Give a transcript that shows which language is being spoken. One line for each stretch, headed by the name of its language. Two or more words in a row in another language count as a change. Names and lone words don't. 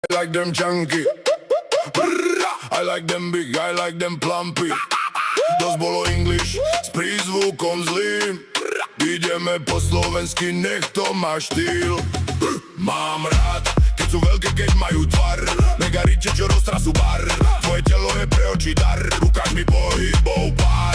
English: I like them chunky. I like them big, I like them plumpy.
Slovak: Dosť bolo English s prízvukom zlým. Ideme po slovensky, nech to má štýl. Mám rád, keď sú veľké, keď majú tvar. Mega riče, čo roztrasú bar. Tvoje telo je pre oči dar. Ukáž mi pohybov pár.